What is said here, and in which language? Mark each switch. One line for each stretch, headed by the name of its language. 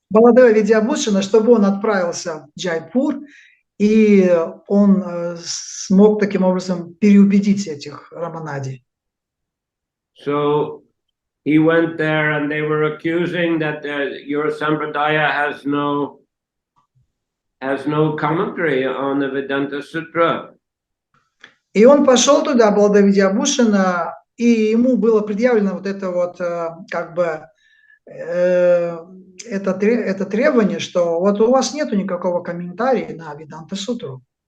Russian: Баладева Видябушина, чтобы он отправился в Джайпур, и он смог таким образом переубедить этих Раманади.
English: So he went there and they were accusing that your Sampradaya has no commentary on the Vedanta Sutra.
Russian: И он пошел туда, Баладева Видябушина, и ему было предъявлено вот это вот как бы это требование, что вот у вас нету никакого комментария на Веданта Сутру.